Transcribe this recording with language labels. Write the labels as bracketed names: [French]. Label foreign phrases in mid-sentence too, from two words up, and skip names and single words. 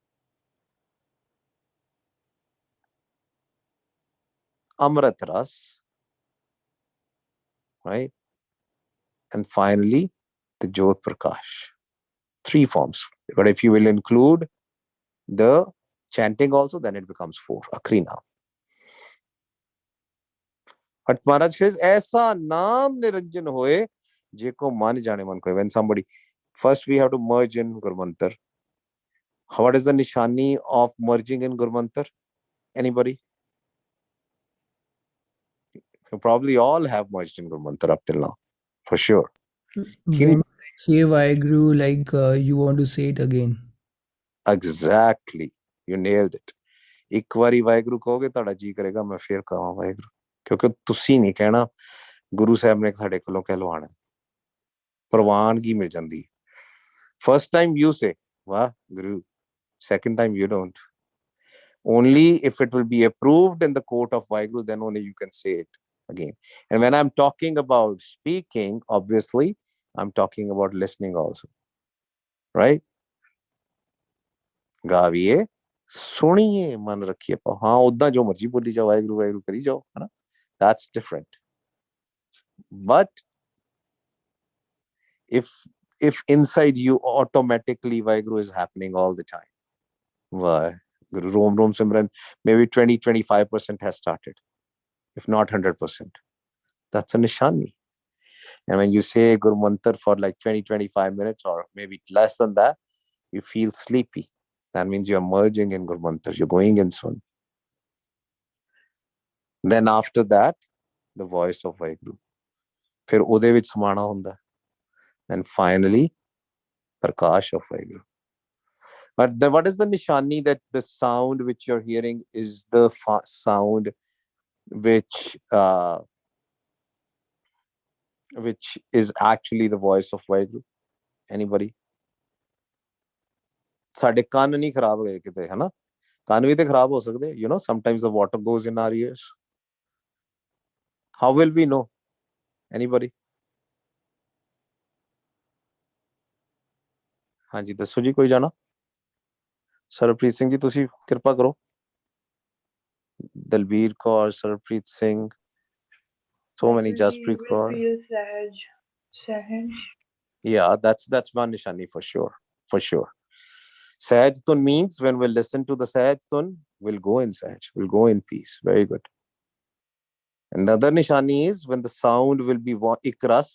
[English] Amrit ras, right? And finally, the Jyot Prakash. 3 forms. But if you will include the chanting also, then it becomes 4, [Punjabi] ਅੱਖਰੀ ਨਾਮ. [English] But Maharaj says, [Punjabi] ਐਸਾ ਨਾਮ ਨਿਰੰਜਨ ਹੋਏ, ਜੇ ਕੋ ਮੰਨ ਜਾਣੇ ਮਨ ਕੋਏ. [English] When somebody, first we have to merge in Gurmantar. What is the nishani of merging in Gurmantar? Anybody? You probably all have merged in Gurmantar up till now, for sure. When you say Vaheguru, like you want to say it again. Exactly. You nailed it. [Punjabi] ਇੱਕ ਵਾਰੀ ਵਾਹਿਗੁਰੂ ਕਹੋਗੇ, ਤੁਹਾਡਾ ਜੀ ਕਰੇਗਾ ਮੈਂ ਫੇਰ ਕਹਾਂ ਵਾਹਿਗੁਰੂ, ਕਿਉਂਕਿ ਤੁਸੀਂ ਨਹੀਂ ਕਹਿਣਾ, ਗੁਰੂ ਸਾਹਿਬ ਨੇ ਸਾਡੇ ਕੋਲੋਂ ਕਹਿਲਵਾਣਾ. ਪ੍ਰਵਾਨਗੀ ਮਿਲ ਜਾਂਦੀ. [English] First time you say Vaheguru, second time you don't. Only if it will be approved in the court of Vaheguru, then only you can say it again. And when I'm talking about speaking, obviously I'm talking about listening also, right? [Punjabi] ਗਾਵੀਏ ਸੁਣੀਏ ਮਨ ਰੱਖੀਏ ਪਾਓ. ਹਾਂ, ਉਦਾਂ ਜੋ ਮਰਜੀ ਬੋਲੀ ਜਾਓ, ਵਾਹਿਗੁਰੂ ਵਾਹਿਗੁਰੂ ਕਰੀ ਜਾਓ, ਹਨਾ. [English] That's different. But if inside you automatically Vaheguru is happening all the time, Vaheguru [Punjabi] ਰੋਮ ਰੋਮ ਸਿਮਰਨ, [English] maybe 20-25% has started, if not 100%. That's a nishani. And when you say Guru Mantar for like 20-25 minutes, or maybe less than that, you feel sleepy. That means you're merging in Guru Mantar. You're going in soon. Then after that, the voice of Vaheguru. [Punjabi] फिर ਉਹਦੇ ਵਿੱਚ ਸਮਾਣਾ ਹੁੰਦਾ. [English] Then finally, Prakash of Vaheguru. But what is the nishani that the sound which you're hearing is the sound which is actually the voice of Vaheguru? Anybody? [Punjabi] ਸਾਡੇ ਕੰਨ ਨਹੀਂ ਖਰਾਬ ਹੋਏ ਕਿਤੇ, ਹੈ ਨਾ. ਕੰਨ ਵੀ ਤੇ ਖਰਾਬ ਹੋ ਸਕਦੇ. [English] You know, sometimes the water goes in our ears. How will we know? Anybody? [Punjabi] ਹਾਂਜੀ ਦੱਸੋ ਜੀ, ਕੋਈ ਜਾਣਾ? ਸਰਪ੍ਰੀਤ ਸਿੰਘ ਜੀ, ਤੁਸੀਂ ਕਿਰਪਾ ਕਰੋ. ਦਲਬੀਰ ਕੌਰ, ਸਰਪ੍ਰੀਤ ਸਿੰਘ, [English] so many. Jaspreet Kaur. Yeah, that's one nishani for sure, for sure. Sahaj Tun means when we listen to the Sahaj Tun, we'll go in Sahaj, we'll go in peace. Very good. Another nishani is when the sound will be ikras.